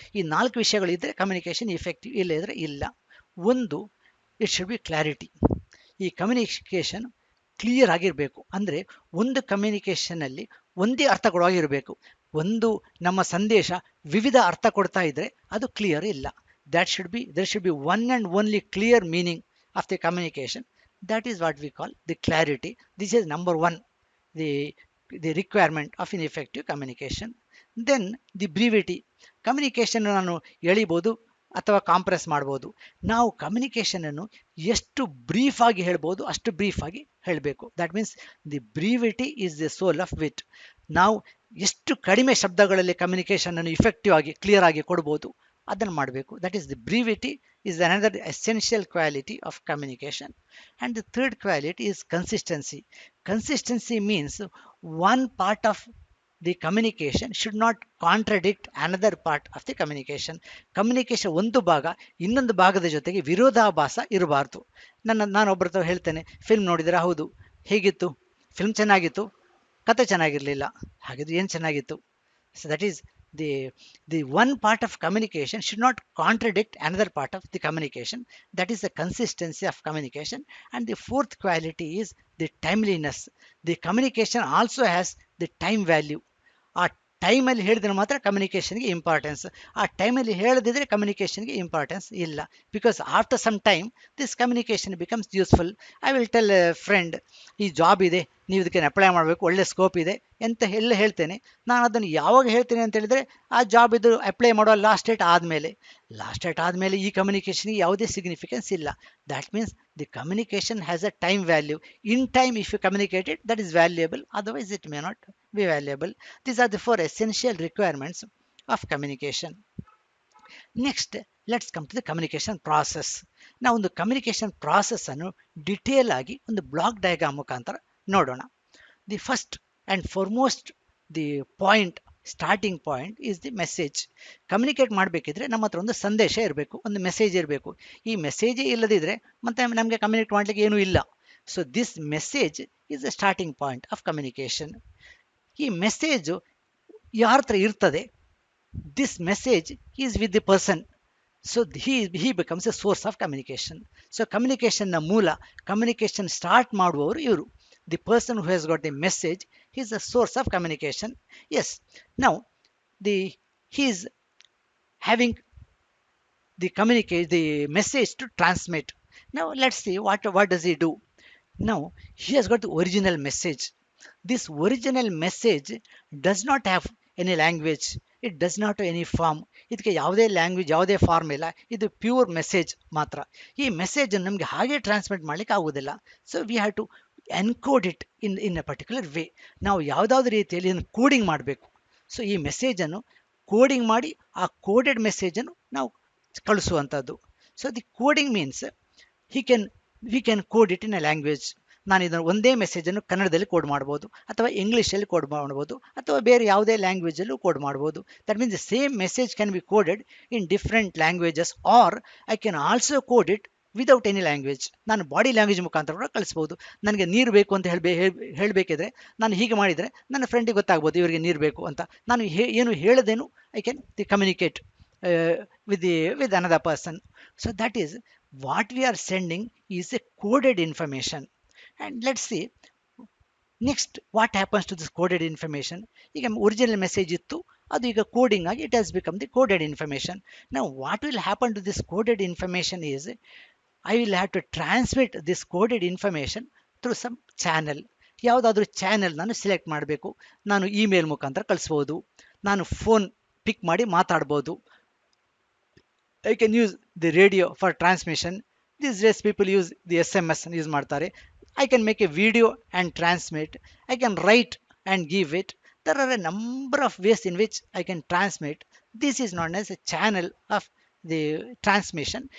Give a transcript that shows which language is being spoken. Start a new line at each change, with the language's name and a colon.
Kannada: ಈ 4 ವಿಷಯಗಳು ಇದ್ದರೆ ಕಮ್ಯುನಿಕೇಷನ್ ಇಫೆಕ್ಟಿವ್, ಇಲ್ಲದಿದ್ದರೆ ಇಲ್ಲ. ಒಂದು,
English: It should be clarity.
Kannada: ಈ ಕಮ್ಯುನಿಕೇಷನ್ ಕ್ಲಿಯರ್ ಆಗಿರಬೇಕು. ಅಂದರೆ ಒಂದು ಕಮ್ಯುನಿಕೇಷನ್ನಲ್ಲಿ ಒಂದೇ ಅರ್ಥ ಕೊಡುವಾಗಿರಬೇಕು. ಒಂದು ನಮ್ಮ ಸಂದೇಶ ವಿವಿಧ ಅರ್ಥ ಕೊಡ್ತಾ ಇದ್ದರೆ ಅದು ಕ್ಲಿಯರ್ ಇಲ್ಲ.
English: there should be one and only clear meaning of the communication. That is what we call the clarity. This is number one, the requirement of an effective communication. Then the brevity.
Kannada: Communication ನಾನು ಎಳಿಬೋದು ಅಥವಾ compress ಮಾಡ್ಬೋದು. ನಾವು ಕಮ್ಯುನಿಕೇಷನನ್ನು ಎಷ್ಟು brief ಆಗಿ ಹೇಳ್ಬೋದು ಅಷ್ಟು brief ಆಗಿ ಹೇಳಬೇಕು.
English: That means the brevity is the soul of wit.
Kannada: ನಾವು ಎಷ್ಟು ಕಡಿಮೆ ಶಬ್ದಗಳಲ್ಲಿ ಕಮ್ಯುನಿಕೇಷನ್ ಅನ್ನು ಇಫೆಕ್ಟಿವ್ ಆಗಿ ಕ್ಲಿಯರ್ ಆಗಿ ಕೊಡ್ಬೋದು ಅದನ್ನು ಮಾಡಬೇಕು.
English: That is the brevity is another essential quality of communication. And the third quality is consistency. Consistency means one part of the communication should not contradict another part of the communication.
Kannada: Communication ಒಂದು ಭಾಗ ಇನ್ನೊಂದು ಭಾಗದ ಜೊತೆಗೆ ವಿರೋಧಾಭಾಸ ಇರಬಾರ್ದು. ನಾನು ಒಬ್ಬರ ಹತ್ರ ಹೇಳ್ತೇನೆ, ಫಿಲ್ಮ್ ನೋಡಿದರೆ ಹೌದು ಹೇಗಿತ್ತು, ಫಿಲ್ಮ್ ಚೆನ್ನಾಗಿತ್ತು, ಕತೆ ಚೆನ್ನಾಗಿರಲಿಲ್ಲ, ಹಾಗಿದ್ರೆ ಏನು ಚೆನ್ನಾಗಿತ್ತು?
English: So that is the the one part of communication should not contradict another part of the communication. That is the consistency of communication. And the fourth quality is the timeliness. The communication also has the time value.
Kannada: ಆ ಟೈಮಲ್ಲಿ ಹೇಳಿದ್ರೆ ಮಾತ್ರ ಕಮ್ಯುನಿಕೇಷನ್ಗೆ importance, ಆ ಟೈಮಲ್ಲಿ ಹೇಳದಿದ್ರೆ ಕಮ್ಯುನಿಕೇಷನ್ಗೆ importance ಇಲ್ಲ.
English: Because after some time this communication becomes useful. I will tell a friend,
Kannada: ಈ job ಇದೆ, ನೀವು ಇದಕ್ಕೆ ಅಪ್ಲೈ ಮಾಡಬೇಕು, ಒಳ್ಳೆ ಸ್ಕೋಪ್ ಇದೆ ಅಂತ ಎಲ್ಲ ಹೇಳ್ತೇನೆ. ನಾನು ಅದನ್ನು ಯಾವಾಗ ಹೇಳ್ತೇನೆ ಅಂತ ಹೇಳಿದರೆ, ಆ ಜಾಬ್ ಇದು ಅಪ್ಲೈ ಮಾಡೋ ಲಾಸ್ಟ್ ಡೇಟ್ ಆದಮೇಲೆ ಈ ಕಮ್ಯುನಿಕೇಷನ್ಗೆ ಯಾವುದೇ ಸಿಗ್ನಿಫಿಕೆನ್ಸ್ ಇಲ್ಲ.
English: That means the communication has a time value. In time if you communicate it, that is valuable, otherwise it may not be valuable. These are the four essential requirements of communication. Next, let's come to the communication process.
Kannada: ನಾವು ಒಂದು communication process ಅನ್ನು detail ಆಗಿ ಒಂದು block diagram ಮುಖಾಂತರ ನೋಡೋಣ.
English: The first and foremost the point, starting point is the message.
Kannada: Communicate ಮಾಡಬೇಕಿದ್ರೆ ನಮ್ಮ ಹತ್ರ ಒಂದು ಸಂದೇಶ ಇರಬೇಕು, ಒಂದು ಮೆಸೇಜ್ ಇರಬೇಕು. ಈ ಮೆಸೇಜೇ ಇಲ್ಲದಿದ್ದರೆ ಮತ್ತೆ ನಮಗೆ ಕಮ್ಯುನಿಕೇಟ್ ಮಾಡಲಿಕ್ಕೆ ಏನೂ ಇಲ್ಲ.
English: So this message is the starting point of communication.
Kannada: ಈ ಮೆಸೇಜು ಯಾರ ಹತ್ರ ಇರ್ತದೆ,
English: This message is with the person. So he becomes a source of communication.
Kannada: So ಕಮ್ಯುನಿಕೇಷನ್ನ ಮೂಲ, ಕಮ್ಯುನಿಕೇಷನ್ ಸ್ಟಾರ್ಟ್ ಮಾಡುವವರು ಇವರು.
English: The person who has got the message is a source of communication. Yes, now he is having the message to transmit. Now let's see what does he do. Now he has got the original message. This original message does not have any language, it does not have any form.
Kannada: ಇದಕ್ಕೆ ಯಾವುದೇ language, ಯಾವುದೇ form ಇಲ್ಲ, ಇದು pure message ಮಾತ್ರ. ಈ message ನಮಗೆ ಹಾಗೆ transmit ಮಾಡಲಿಕ್ಕೆ ಆಗೋದಿಲ್ಲ.
English: So we have to encode it in a particular way.
Kannada: ನಾವು ಯಾವುದಾದ್ರೂ ರೀತಿಯಲ್ಲಿ ಇದನ್ನು ಕೋಡಿಂಗ್ ಮಾಡಬೇಕು. ಸೊ ಈ ಮೆಸೇಜನ್ನು ಕೋಡಿಂಗ್ ಮಾಡಿ ಆ ಕೋಡೆಡ್ ಮೆಸೇಜನ್ನು ನಾವು ಕಳಿಸುವಂಥದ್ದು.
English: So the coding means we can code it in a language.
Kannada: ನಾನು ಇದನ್ನು ಒಂದೇ ಮೆಸೇಜನ್ನು ಕನ್ನಡದಲ್ಲಿ ಕೋಡ್ ಮಾಡ್ಬೋದು, ಅಥವಾ ಇಂಗ್ಲೀಷಲ್ಲಿ ಕೋಡ್ ಮಾಡ್ಬೋದು, ಅಥವಾ ಬೇರೆ ಯಾವುದೇ ಲ್ಯಾಂಗ್ವೇಜಲ್ಲೂ ಕೋಡ್ ಮಾಡ್ಬೋದು.
English: That means the same message can be coded in different languages, or I can also code it without any language.
Kannada: ನಾನು ಬಾಡಿ ಲ್ಯಾಂಗ್ವೇಜ್ ಮುಖಾಂತರ ಕೂಡ ಕಳಿಸ್ಬೋದು. ನನಗೆ ನೀರು ಬೇಕು ಅಂತ ಹೇಳಬೇಕಿದ್ರೆ ನಾನು ಹೀಗೆ ಮಾಡಿದರೆ ನನ್ನ ಫ್ರೆಂಡಿಗೆ ಗೊತ್ತಾಗ್ಬೋದು ಇವರಿಗೆ ನೀರು ಬೇಕು ಅಂತ. ನಾನು ಏನು ಹೇಳದೇನು
English: I can communicate with another person. So that is what we are sending is a coded information. And let's see next what happens to this coded information.
Kannada: ಈಗ ಒರಿಜಿನಲ್ ಮೆಸೇಜ್ ಇತ್ತು, ಅದು ಈಗ ಕೋಡಿಂಗ್ ಆಗಿ
English: It has become the coded information. ನಾವು what will happen to this coded information is, I will have to transmit this coded information through some channel.
Kannada: ಯಾವುದಾದ್ರೂ channel ನಾನು select ಮಾಡಬೇಕು. ನಾನು ಇಮೇಲ್ ಮುಖಾಂತರ ಕಳಿಸ್ಬೋದು, ನಾನು ಫೋನ್ ಪಿಕ್ ಮಾಡಿ ಮಾತಾಡ್ಬೋದು.
English: I can use the radio for transmission. These days people use the SMS use ಮಾಡ್ತಾರೆ. I can make a video and transmit. I can write and give it. There are a number of ways in which I can transmit. This is known as a channel of the transmission.